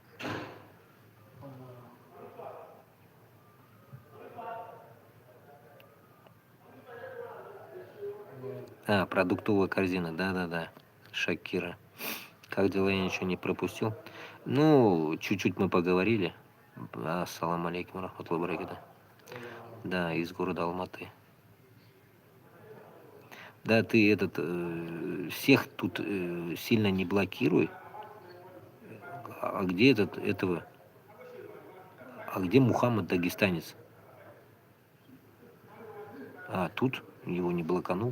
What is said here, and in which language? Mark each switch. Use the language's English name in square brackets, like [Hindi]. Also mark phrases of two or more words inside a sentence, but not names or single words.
[Russian] Продуктовая корзина, да-да-да. Шакира. Как дела, я ничего не пропустил? Ну, чуть-чуть мы поговорили. [Arabic] السلام عليكم رحمة الله بركاته. [Russian] Да, из города Алматы. Да, ты всех тут сильно не блокируй. А где этого? А где Мухаммад Дагестанец? Тут его не блоканул.